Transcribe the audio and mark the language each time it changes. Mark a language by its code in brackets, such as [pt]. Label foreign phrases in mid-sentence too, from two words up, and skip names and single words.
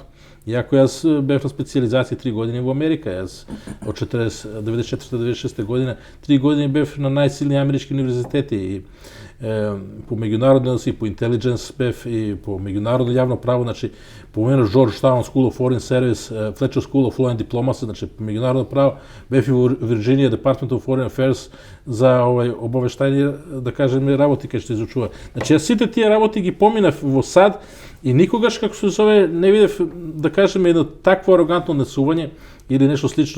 [mk] Иако јас бев на специализација 3 години во Америка, јас од 94-96 година 3 години бев на најсилни амерички универзитети и по меѓународни односи, по интелидженс бев и по меѓународно јавно право, значи помену Джорджтаун School of Foreign Service, Fletcher School of Law and Diplomacy, значи по меѓународно право бев и во Вирџинија Department of Foreign Affairs за обавештајни, да кажеме, работи кај што изучува. Значи јас сите тие работи ги поминав во САД и никогаш, како се зове, не видев, да кажеме, едно такво арогантно несување или нешто слично.